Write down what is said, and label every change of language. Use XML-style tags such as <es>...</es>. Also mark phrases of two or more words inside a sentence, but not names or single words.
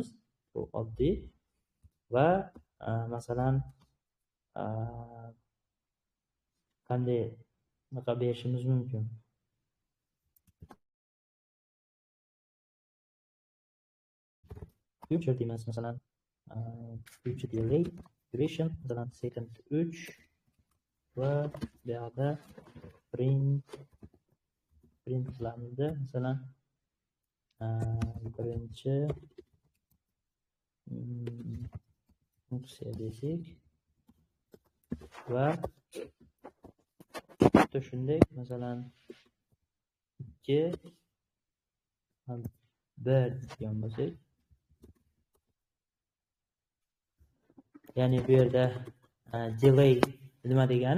<uz>Bu oddiy va masalan qanday naqa berishimiz mumkin? Future deymiz, masalan</uz> <en>future delay duration,</en> <uz>masalan second 3 va bu yoqda print qilamiz. Masalan birinchi funksiya desak va xuddi shunday, masalan 2 1 degan bo'lsak, ya'ni bu yerda delay nima degani?</uz>